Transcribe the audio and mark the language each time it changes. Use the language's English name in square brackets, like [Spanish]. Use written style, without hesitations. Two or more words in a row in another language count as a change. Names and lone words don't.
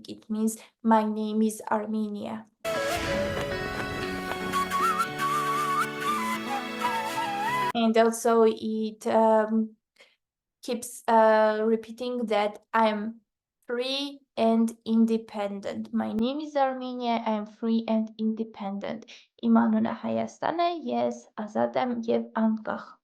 [English] It means my name is Armenia. And also it keeps repeating that I'm free and independent. My name is Armenia. I'm free and independent. [Armenian] Իմանունը Հայաստան է, ես ազատ եմ եւ անկախ։